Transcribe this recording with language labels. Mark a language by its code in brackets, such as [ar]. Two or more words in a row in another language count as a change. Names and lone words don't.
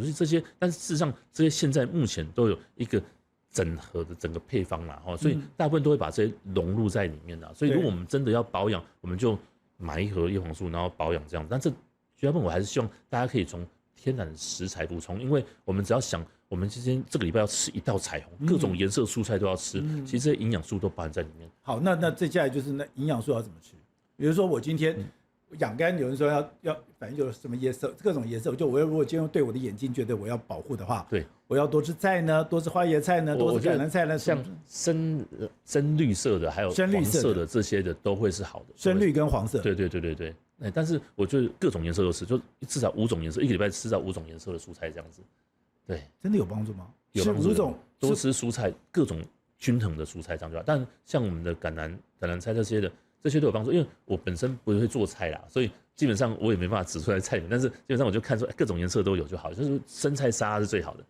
[zh] 所以這些，但是事實上這些現在目前都有一個整合的整個配方啦，所以大部分都會把這些融入在裡面啦。所以如果我們真的要保養，我們就買一盒葉黃素，然後保養這樣。但這絕大部分我還是希望大家可以從天然的食材補充，因為我們只要想，我們今天這個禮拜要吃一道彩虹，各種顏色蔬菜都要吃，其實這些營養素都包含在裡面。好，那接下來就是那營養素要怎麼吃？比如說我今天養肝，有人說要，反正就是什麼顏色，各種顏色。我如果今天對我的眼睛覺得我要保護的話，對，我要多吃菜呢，多吃花椰菜呢，多吃橄欖菜呢，像深綠色的，還有黄色的这些的都会是好的。深綠跟黄色，对。但是我觉得各种颜色都吃，就至少5种颜色，一個禮拜吃到5種顏色的蔬菜這樣子。對，真的有幫助嗎？有幫助。 5種多吃蔬菜，各種均衡的蔬菜這樣就好。但像我們的橄欖菜這些的。這些都有幫助，因為我本身不會做菜啦，所以基本上我也沒辦法指出來菜名，但是基本上我就看出各種顏色都有就好，就是生菜沙拉是最好的。